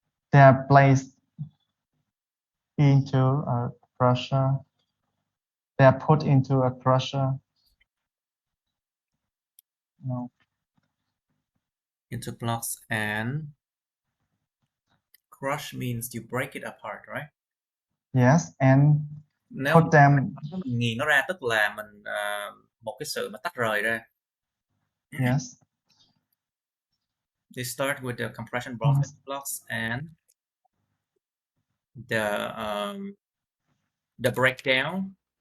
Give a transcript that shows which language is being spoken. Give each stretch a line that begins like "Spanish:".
English: They are placed into a crusher. They are put into a crusher. No. into blocks, and crush means you break it apart, right? Yes, and
Vietnamese: Nếu
English: put them.
Vietnamese: nghiền nó ra tức là mình một cái sự mà tách rời ra.
English: Yes. They start with the compression blocks and the breakdown.